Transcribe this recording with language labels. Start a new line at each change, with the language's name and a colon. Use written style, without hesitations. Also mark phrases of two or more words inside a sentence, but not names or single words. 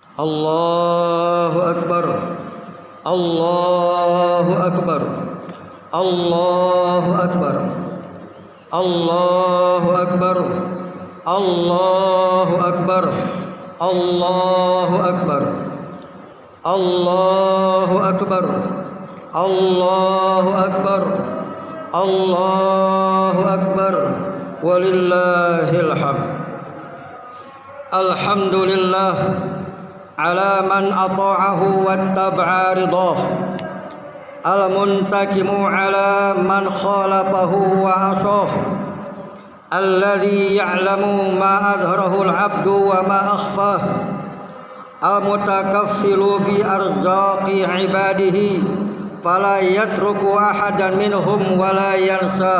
Arabic: الله أكبر، الله أكبر، الله أكبر، الله أكبر، الله أكبر، الله أكبر، الله أكبر، الله أكبر، الله أكبر، ولله الحمد. الحمد لله على من أطاعه واتبع رضاه، المنتقم على من خالفه وعصاه، الذي يعلم ما أظهره العبد وما أخفاه، المتكفل بأرزاق عباده فلا يترك أحدا منهم ولا ينساه.